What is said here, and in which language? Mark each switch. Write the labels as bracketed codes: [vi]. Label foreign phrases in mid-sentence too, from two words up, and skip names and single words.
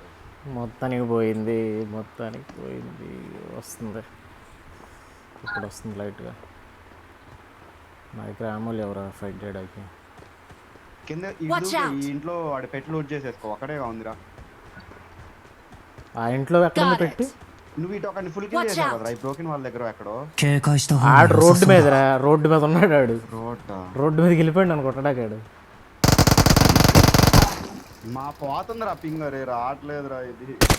[te] మొత్తానికి పోయింది. వస్తుంది ఇప్పుడు, వస్తుంది లైట్గా. నా దగ్గర అమూల్ ఎవరా ఫైట్ చేయడానికి? కింద [en] Watch out. [te] ఈ ఇంట్లో వాడి పెట్టి లూట్ చేసేసుకో, ఒకడే ఉందిరా. ఆ ఇంట్లో ఎక్కడ [en] Got [te] పెట్టి? [en] it. [te] నువ్వు ఇటు ఒక [en] full kill Watch [te] చేసావు [en] out. [te] కదరా ఈ బ్రోకెన్ వాళ్ళ దగ్గర ఎక్కడో. [ja] 警戒した方が [te] ఆడు [ja] 良さ [te] రోడ్డు [ja] そう [te] మీద [ja] だ。 [te] రోడ్డు మీద ఉన్నాడు. ఆడు రోడ్డా రోడ్డు మీదకి వెళ్ళిపోయాడు నన్ను కొట్టడాకాడు. మా పోతుందిరా పింగ్. అరే రావట్లేదురా ఇది.